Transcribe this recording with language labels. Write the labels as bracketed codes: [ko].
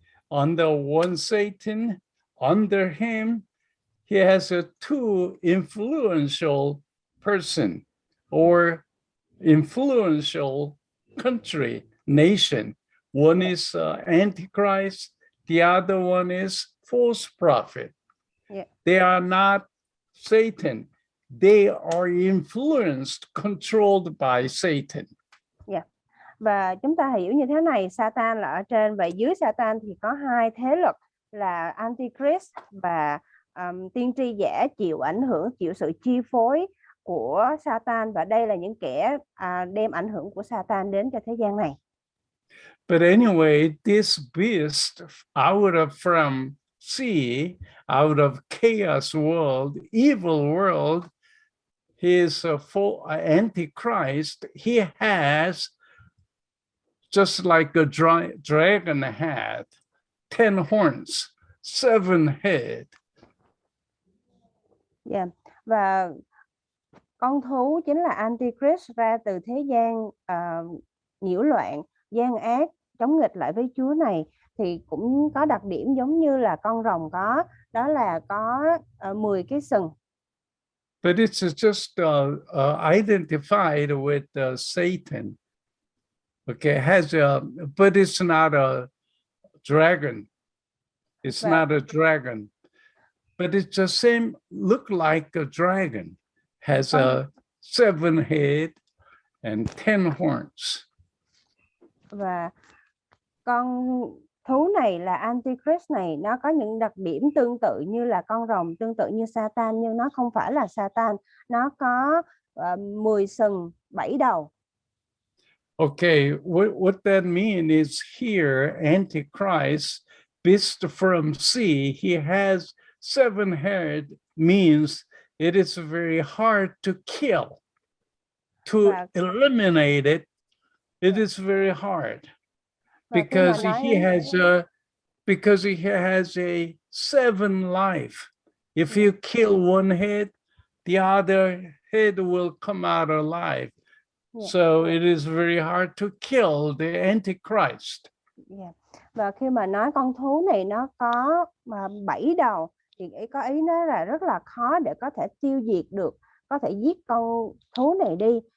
[en] Under one Satan, under him, he has a two influential person or influential country, nation. One is Antichrist. The other one is false prophet. Yeah. They are not Satan. They are influenced, controlled by Satan. Yeah. [vi] Và chúng ta hiểu như thế này, Satan là ở trên và dưới Satan thì có hai thế lực là Antichrist và tiên tri giả chịu ảnh hưởng, chịu sự chi phối của Satan, và đây là những kẻ đem ảnh hưởng của Satan đến cho thế gian này. [en] But anyway, this beast out of from sea, out of chaos world, evil world, his full Antichrist, he has, just like a dragon had, 10 horns, 7 head. Yeah. [vi] Và con thú chính là Antichrist ra từ thế gian, nhiễu loạn, gian ác, chống nghịch lại với Chúa này, thì cũng có đặc điểm giống như là con rồng có, đó là có 10 cái sừng. [en] But it's just identified with Satan. Okay, but it's not a dragon. It's not a dragon, but it's the same, look like a dragon, has a 7 head and 10 horns. [vi] Và con thú này là Antichrist này, nó có những đặc điểm tương tự như là con rồng, tương tự như Satan, nhưng nó không phải là Satan. Nó có 10 sừng, 7 đầu. [en] Okay, what that means is here, Antichrist, beast from sea, he has 7 head, means it is very hard to kill. To eliminate it, it is very hard. Because he has a 7 life. If you kill one head, the other head will come out alive. So it is very hard to kill the Antichrist. [vi] Và khi mà nói con thú này nó có 7 đầu, thì có ý nó là rất là khó để có thể tiêu diệt được, có thể giết con thú này đi.